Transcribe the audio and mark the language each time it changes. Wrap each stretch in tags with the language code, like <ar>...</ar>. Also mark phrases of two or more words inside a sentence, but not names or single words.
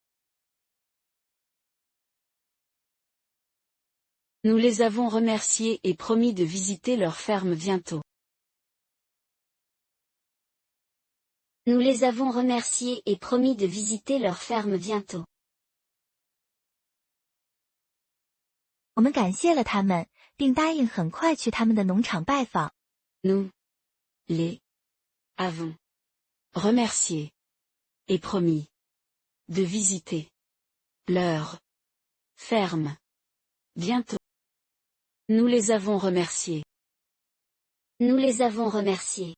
<fr>Nous les avons remerciés et promis de visiter leur ferme bientôt. Nous les avons remerciés et promis de visiter leur ferme bientôt.</fr> <zh>我们感谢了他们，并答应很快去他们的农场拜访。</zh> <fr>Nous les avons remerciés et promis de visiter leur ferme bientôt. Nous les avons remerciés. Nous les avons remerciés.</fr>